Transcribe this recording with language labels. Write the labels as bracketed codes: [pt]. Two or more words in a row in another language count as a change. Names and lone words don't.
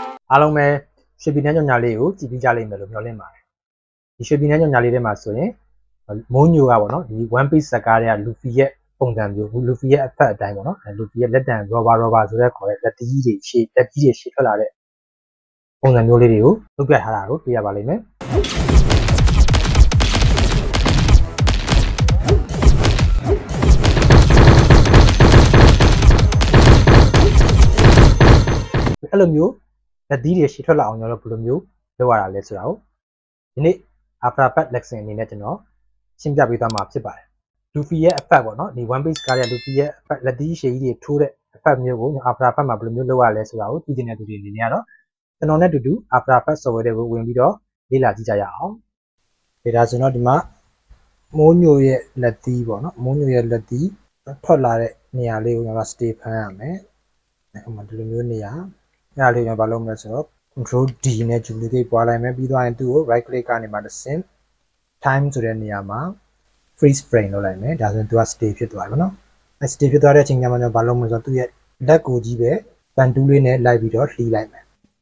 [my] အားလုံးပဲရွှေပြည်နှံ့ညညာလေးကိုကြည့်ပြီးကြလိမ့်မယ်လို့မျှော်လင့်ပါတယ်ဒီရွှေပြည်နှံ့ညညာလေးထဲမှာဆိုရင်မိုးညိုကပေါ့နော်ဒီ one piece ဇာတ်ကားတွေက Luffy ရဲ့ပုံစံမျိုး Luffy ရဲ့အဖက်အတိုင်းပေါ့နော်Luffy ရဲ့လက်တံ rubber ဆိုတဲ့ခေါ်တဲ့လက်ကြီးတွေရှေ့ထွက်လာတဲ့ပုံစံမျိုးလေးတွေကိုလုပ်ပြထားတာကိုတွေ့ရပါလိမ့်မယ် အဲ့လိုမျိုးလက်သီးတွေရှေ့ထွက်လာအောင်ကျွန်တော်တို့ဘယ်လိုမျိုးလုပ်ရတာလဲဆိုတာကိုဒီနေ့ [en] after part lesson [my] အနေနဲ့ကျွန်တော်ရှင်းပြပေးသွားမှာဖြစ်ပါတယ် Luffy ရဲ့အဖက်ပေါ့နော်ဒီ one piece ကားရဲ့ Luffy ရဲ့အဖက်လက်သီး ရှေ့ကြီးတွေထိုးတဲ့အဖက်မျိုးကို [en] after part [my] မှာဘယ်လိုမျိုးလုပ်ရလဲဆိုတာကိုသိချင်တဲ့သူတွေအနေနဲ့ကတော့ကျွန်တော်နဲ့အတူတူ [en] after part software [my] တွေကိုဝင်ပြီးတော့လေ့လာကြ ည့်ကြရအောင်ဒါဆိုတော့ဒီမှာမိုးညိုရဲ့လက်သီးပေါ့နော်မိုးညိုရဲ့လက်သီးထွက်လာတဲ့နေရာလေးကိုကျွန်တော် stay ဖမ်းရမယ်ဥပမာဒီလိုမျိုးနေရာအဲ့ဒါလေးကျွန်တော်ဘာလုပ်မလဲဆိုတော့ [en] control D [my] နဲ့ duplicate ပွားလိုက်မယ်ပြီးသွားရင်သူ့ကို [en] right click [my] ကနေမှတစ်ဆင့် time ဆိုတဲ့နေရာမှာ [en] freeze frame [my] လုပ်လိုက်မယ်ဒါဆိုရင်သူက stay ဖြစ်သွားပြီပေါ့နော်အဲ့ stay ဖြစ်သွားတဲ့အချိန်ကျမှကျွန်တော်ဘာလုပ်မလဲဆိုတော့သူ့ရဲ့လက်ကိုကြီးပဲပန်တူးလေးနဲ့လိုက်ပြီးတော့လှီးလိုက်မယ်